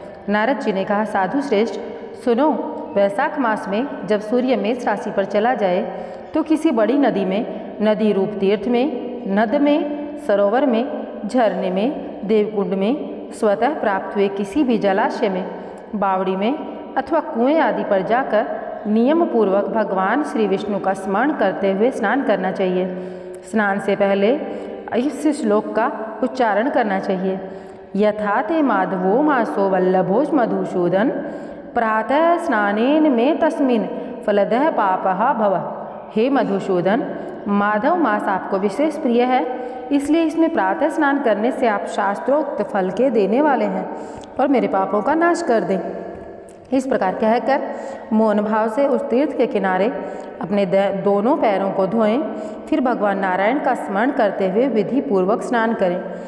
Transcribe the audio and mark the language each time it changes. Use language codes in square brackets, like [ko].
[hi] नारद जी ने कहा, साधु श्रेष्ठ सुनो, वैशाख मास में जब सूर्य मेष राशि पर चला जाए तो किसी बड़ी नदी में, नदी रूप तीर्थ में, नद में, सरोवर में, झरने में, देवकुंड में, स्वतः प्राप्त हुए किसी भी जलाशय में, बावड़ी में अथवा कुएं आदि पर जाकर नियम पूर्वक भगवान श्री विष्णु का स्मरण करते हुए स्नान करना चाहिए। स्नान से पहले इस श्लोक का उच्चारण करना चाहिए। [sa] यथा ते माधवो मासो वल्लभोज मधुसूदन प्रातः स्नानेन में तस्मिन् फलदः पापः भवः। [hi] हे मधुसूदन, माधव मास आपको विशेष प्रिय है, इसलिए इसमें प्रातः स्नान करने से आप शास्त्रोक्त फल के देने वाले हैं और मेरे पापों का नाश कर दें। इस प्रकार कहकर मौन भाव से उस तीर्थ के किनारे अपने दोनों पैरों को धोएं, फिर भगवान नारायण का स्मरण करते हुए विधि पूर्वक स्नान करें।